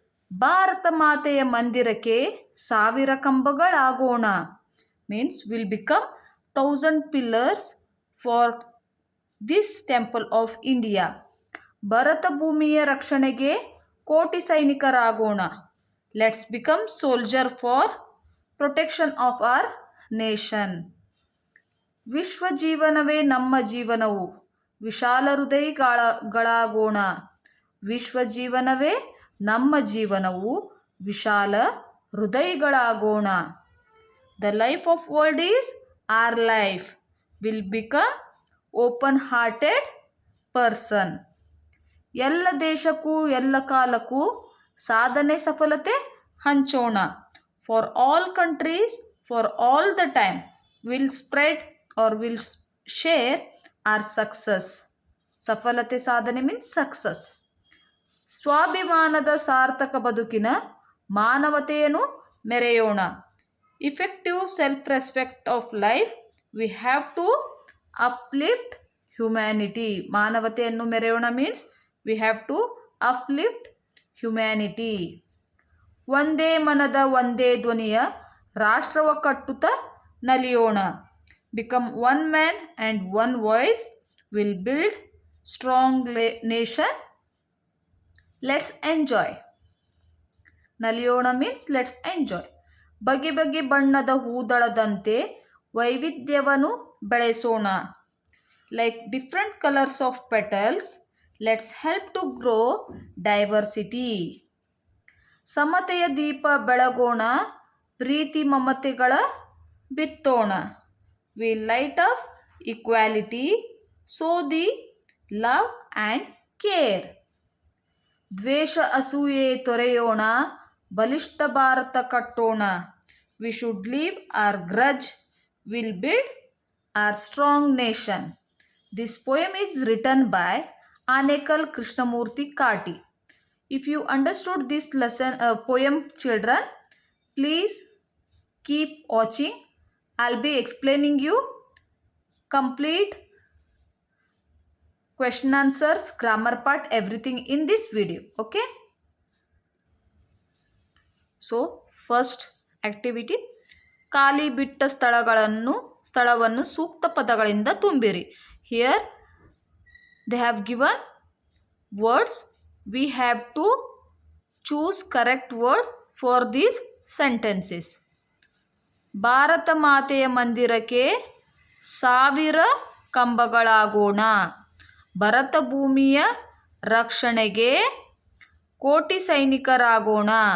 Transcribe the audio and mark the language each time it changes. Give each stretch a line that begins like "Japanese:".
Kannada: ಭಾರತ ಮಾತೆಯ ಮಂದಿರಕ್ಕೆ ಸಾವಿರ ಕಂಬಗಳಾಗೋಣ
English: means will become 1,000 pillars for this temple of India.
Kannada: Bharata ಭೂಮಿಯ ರಕ್ಷಣೆಗೆ ಕೋಟಿ ಸೈನಿಕರಾಗೋಣ.
English: Let's become soldier for protection of our nation.
Kannada: ವಿಶ್ವ ಜೀವನವೇ ನಮ್ಮ ಜೀವನವು, ವಿಶಾಲ ಹೃದಯಗಳಾಗೋಣ. ವಿಶ್ವ ಜೀವನವೇ ನಮ್ಮ ಜೀವನವು, ವಿಶಾಲ ಹೃದಯಗಳಾಗೋಣ.
English: The life of world is our life. Will become open-hearted person.
Kannada: ಎಲ್ಲ ದೇಶಕ್ಕೂ ಎಲ್ಲ ಕಾಲಕ್ಕೂ ಸಾಧನೆ ಸಫಲತೆ ಹಂಚೋಣ.
English: For all countries, for all the time, will spread or will share our success.
Kannada: ಸಫಲತೆ ಸಾಧನೆ
English: means success.
Kannada: ಸ್ವಾಭಿಮಾನದ ಸಾರ್ಥಕ ಬದುಕಿನ ಮಾನವತೆಯನ್ನು ಮೆರೆಯೋಣ.
English: Effective self-respect of life, we have to uplift humanity.
Kannada: ಮಾನವತೆಯನ್ನು ಮೆರೆಯೋಣ
English: means we have to uplift humanity.
Kannada: ಒಂದೇ ಮನದ ಒಂದೇ ಧ್ವನಿಯ ರಾಷ್ಟ್ರವ ಕಟ್ಟುತ್ತ ನಲಿಯೋಣ.
English: Become one man and one voice, will build strong nation. Let's enjoy.
Kannada: ನಲಿಯೋಣ
English: means let's enjoy.
Kannada: ಬಗೆ ಬಗೆ ಬಣ್ಣದ ಹೂದಳದಂತೆ ವೈವಿಧ್ಯವನ್ನು ಬೆಳೆಸೋಣ.
English: Like different colors of petals, let's help to grow diversity.
Kannada: ಸಮತೆಯ Deepa ಬೆಳಗೋಣ, Preethi ಮಮತೆಗಳ ಬಿತ್ತೋಣ.
English: We light up equality, sow the love and care.
Kannada: ದ್ವೇಷ ಅಸೂಯೆ ತೊರೆಯೋಣ, ಬಲಿಷ್ಠ ಭಾರತ ಕಟ್ಟೋಣ.
English: We should leave our grudge, will build our strong nation. This poem is written by Anekal Krishnamurthy Kati. If you understood this lesson poem children, please keep watching. I'll be explaining you complete question answers, grammar part, everything in this video. Okay, so first activity,
Kannada: ಖಾಲಿ ಬಿಟ್ಟ ಸ್ಥಳವನ್ನು ಸೂಕ್ತ ಪದಗಳಿಂದ ತುಂಬಿರಿ.
English: Here they have given words. We have to choose correct word for these sentences.
Kannada: Bharat ಮಾತೆಯ ಮಂದಿರಕ್ಕೆ ಸಾವಿರ ಕಂಬಗಳಾಗೋಣ. ಭರತ ಭೂಮಿಯ ರಕ್ಷಣೆಗೆ ಕೋಟಿ ಸೈನಿಕರಾಗೋಣ.